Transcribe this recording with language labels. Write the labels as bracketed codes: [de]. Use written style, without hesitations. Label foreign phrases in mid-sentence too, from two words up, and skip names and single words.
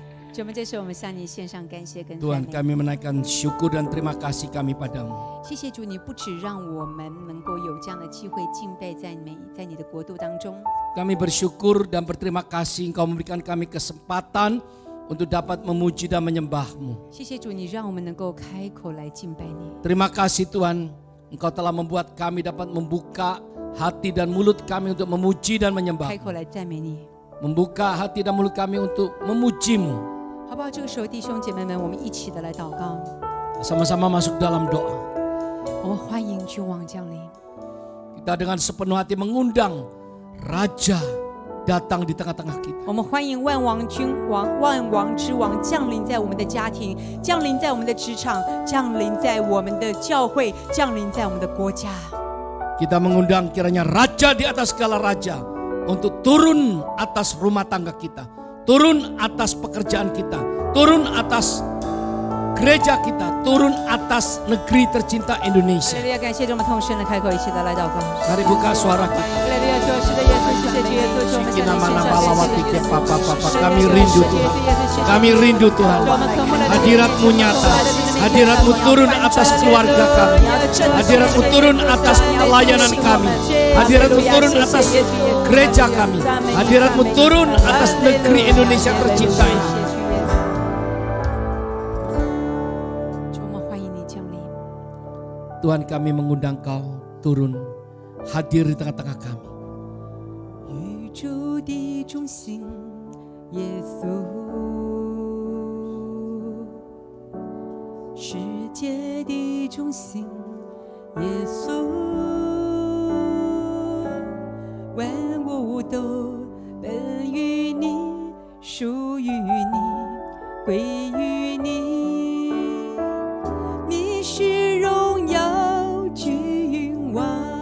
[zh] 主，我们这时候我们向你献上感谢跟赞 [id] Tuhan [zh] 美。 [id] kami menaikkan syukur dan terima kasih kami padamu. [zh] 谢谢主，你不只让我们能够有这样的机会敬拜在你的国度当中。 [id] Kami bersyukur dan berterima kasih Engkau memberikan kami kesempatan untuk dapat memuji dan menyembah-Mu. [zh] 谢谢主，你让我们能够开口来敬拜你。 [id] Terima kasih Tuhan, Engkau telah membuat kami dapat membuka hati dan mulut kami untuk memuji dan [zh] 开 [id] menyembah. [zh] 口来赞美你， [id] Membuka hati dan mulut kami untuk memuji-Mu. [zh] 好不好？这个时候，弟兄姐妹们，我们一起的来祷告。 [id] Sama-sama masuk dalam doa. [zh] 我们欢迎君王降临。 [id] Kita dengan sepenuh hati mengundang Raja datang di tengah-tengah kita. [zh] 我们欢迎万王君王、万王之王降临在我们的家庭，降临在我们的职场，降临在我们的教会，降临在我们的国家。 [id] Kita mengundang kiranya Raja di atas segala raja untuk turun atas rumah tangga kita, turun atas pekerjaan kita, turun atas gereja kita, turun atas negeri tercinta [zh] 哈 [id] Indonesia. [zh] 利路亚！感谢主，我们同声的开口，一起的来祷告。 [id] Mari buka suara [zh] 哈 [id] kita. [zh] 利路亚！主是的，耶稣，谢谢主耶稣，主我们向你献上感谢。 [id] Kami rindu Tuhan, kami rindu Tuhan. Hadirat-Mu nyata, Hadirat-Mu turun atas keluarga kami, Hadirat-Mu turun atas pelayanan kami, Hadirat-Mu turun atas gereja kami, Hadirat-Mu turun atas negeri Indonesia tercinta ini. [zh] 主，我们欢迎你降临。 [id] Tuhan kami mengundang Kau turun hadir di tengah-tengah kami. [zh] 宇宙的中心，耶稣，世界的中心，耶稣，万物都本于你，属于你，归于你，你是荣耀君王。